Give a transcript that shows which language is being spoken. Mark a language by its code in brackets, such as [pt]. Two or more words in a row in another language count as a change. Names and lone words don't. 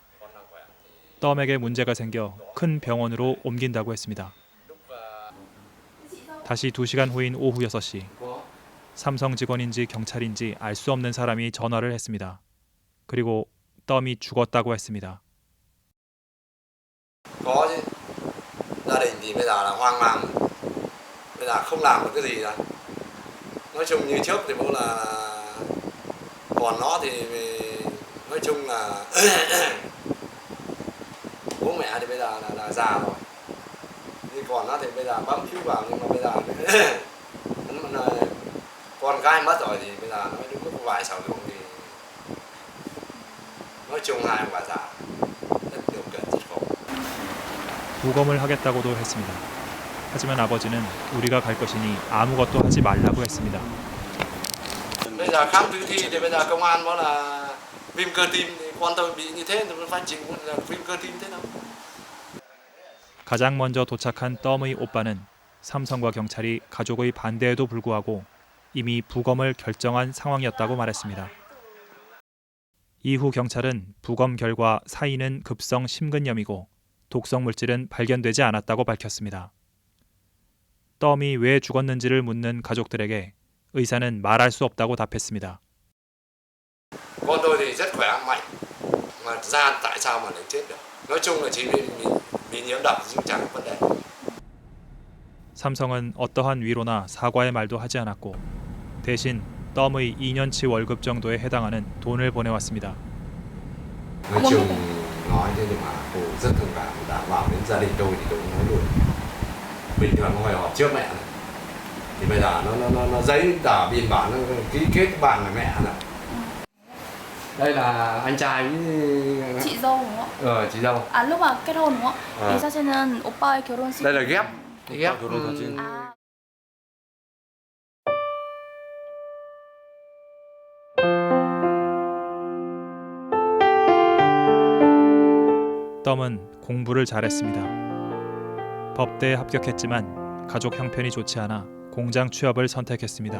[ko] 덤에게 문제가 생겨 큰 병원으로 옮긴다고 했습니다. 다시 2시간 후인 오후 6시 삼성 직원인지 경찰인지 알 수 없는 사람이 전화를 했습니다. 그리고 덤이 죽었다고 했습니다. [vi] Có chứ. Gia đình thì bây giờ là hoang mang. Bây giờ không làm được cái gì đâu. Nói chung như trước thì bố là còn nó thì nói chung là bố mẹ thì bây giờ là già rồi. Nhưng còn nó thì bây giờ bấm cứu vào nhưng mà bây giờ con cái mất rồi thì bây giờ nó đứng có vài sào ruộng thì nói chung hai ông bà già rất điều kiện rất khổ. [ko] 부검을 하겠다고도 했습니다. 하지만 아버지는 우리가 갈 것이니 아무것도 하지 말라고 했습니다. [vi] Bây giờ khám tử thi thì bây giờ công an nói là viêm cơ tim, thì con tôi bị như thế thì nó phải chỉnh là viêm cơ tim thế nào? [ko] 가장 먼저 도착한 덤의 오빠는 삼성과 경찰이 가족의 반대에도 불구하고 이미 부검을 결정한 상황이었다고 말했습니다. 이후 경찰은 부검 결과 사인은 급성 심근염이고 독성 물질은 발견되지 않았다고 밝혔습니다. 덤이 왜 죽었는지를 묻는 가족들에게 의사는 말할 수 없다고 답했습니다. [vi] Con tôi thì rất khỏe mạnh, mà ra tại sao mà lại chết được? Nói chung là chỉ bị nhiễm độc chứ chẳng có vấn đề. [ko] 삼성은 어떠한 위로나 사과의 말도 하지 않았고 대신 덤의 2년치 월급 정도에 해당하는 돈을 보내왔습니다. [vi] Nói chung nói thế nhưng mà cô rất thương cảm, đã vào đến gia đình tôi thì tôi cũng nói luôn. Bình thường nó phải họp trước mẹ này. Thì bây giờ nó giấy tờ biên bản, nó ký kết bản là mẹ này. Đây là anh trai với chị dâu đúng không? chị dâu. À lúc mà kết hôn đúng không? [ko] 이 사진은 오빠의 결혼식. [vi] Đây là ghép 결혼 사진. [ko] 아. 덤은 공부를 잘했습니다. 법대에 합격했지만 가족 형편이 좋지 않아 공장 취업을 선택했습니다.